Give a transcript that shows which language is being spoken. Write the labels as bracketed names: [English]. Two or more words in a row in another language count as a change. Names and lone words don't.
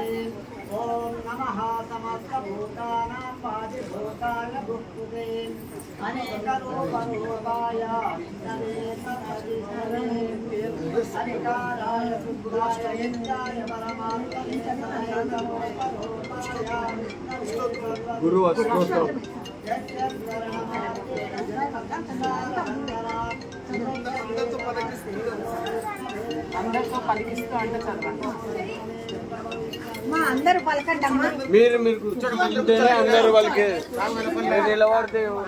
[Sanskrit] ओम नमः समस्तभूतानां पादिभूताय भुक्ते अनेकरूपरूपाय विष्णवे सदविष्णवे अनिकाराय शुद्धाय नित्याय परमात्मने गुरु अष्टोत्तम [Telugu] అందరితో పలికిస్తూ అంటే చదవండి. మా అందరూ పలకండమ్మా. మీరు మీరు కూర్చోండి అందరూ వాళ్ళకి నిలబడితే